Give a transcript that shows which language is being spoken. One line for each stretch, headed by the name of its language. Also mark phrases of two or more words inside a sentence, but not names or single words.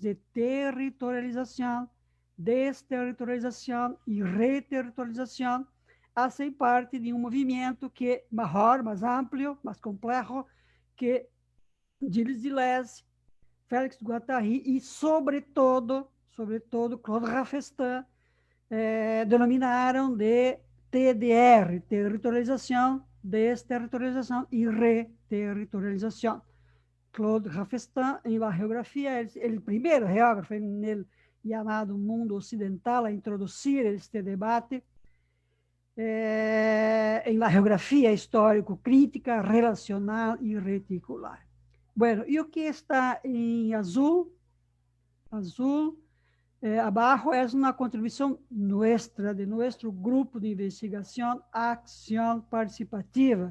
Portuguese: de territorialização, desterritorialização e reterritorialização, fazem parte de um movimento que é maior, mais amplo, mais complexo, que Gilles Deleuze, Félix Guattari e, sobretudo, Claude Raffestin, denominaram de TDR, territorialização, desterritorialização e reterritorialização. Claude Raffestin, em la geografia, é o primeiro geógrafo no chamado mundo ocidental a introduzir este debate,
Spanish: en la geografía histórico-crítica, relacional y reticular. Bueno, y
Portuguese: o que está em azul,
Spanish: abajo es una contribución nuestra, de nuestro grupo de investigación, acción participativa.